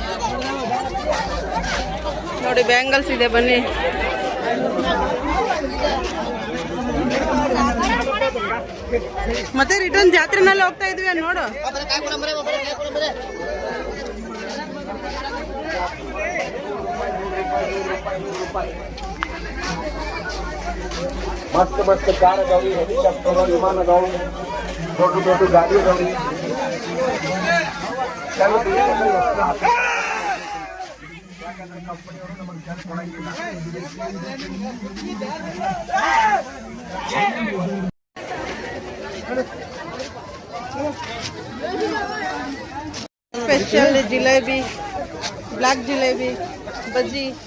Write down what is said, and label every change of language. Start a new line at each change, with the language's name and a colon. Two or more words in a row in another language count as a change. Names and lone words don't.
Kannada: ನೋಡಿ, ಬ್ಯಾಂಗಲ್ಸ್ ಇದೆ, ಬನ್ನಿ. ಮತ್ತೆ ರಿಟರ್ನ್ ಜಾತ್ರೆನಲ್ಲಿ ಹೋಗ್ತಾ ಇದ್ವಿ ನೋಡು. ಮಸ್ತ್ ಮಸ್ತ್ ಕಾರ್ ಅದಾವಿ, ಹೆಲಿಕಾಪ್ಟರ್ ವಿಮಾನ ಅದಾವಿ, दೊಡ್ಡ ದೊಡ್ಡ ಗಾಡಿ ಅದಾವ್ರಿ. ಯಾಕಂದ್ರೆ ಕಂಪನಿಯವರು ನಮಗೆ ಜನ ಕೊಡಂಗಿಲ್ಲ. ಸ್ಪೆಷಲ್ ಜಿಲೇಬಿ, ಬ್ಲಾಕ್ ಜಿಲೇಬಿ, ಬಜ್ಜಿ.